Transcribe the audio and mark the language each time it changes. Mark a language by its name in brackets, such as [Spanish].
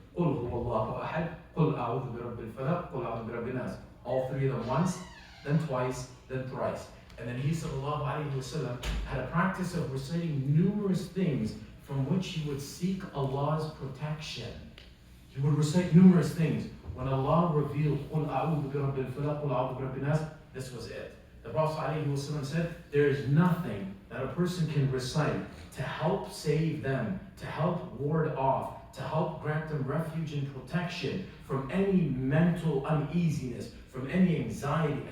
[Arabic] قُلْ هُوَ اللَّهُ أَحَدٌ قُلْ أَعُوذُ بِرَبِّ الْفَلَقِ قُلْ أَعُوذُ بِرَبِّ النَّاسِ. [English] All three of them once, then twice, then thrice. And then he ﷺ had a practice of reciting numerous things from which he would seek Allah's protection. He would recite numerous things. When Allah revealed [Arabic] قُلْ أَعُوذُ بِرَبِّ الْفَلَقِ قُلْ أَعُوذُ بِرَبِّ النَّاسِ, [English] this was it. The Prophet ﷺ said, there is nothing that a person can recite to help save them, to help ward off, to help grant them refuge and protection from any mental uneasiness, from any anxiety.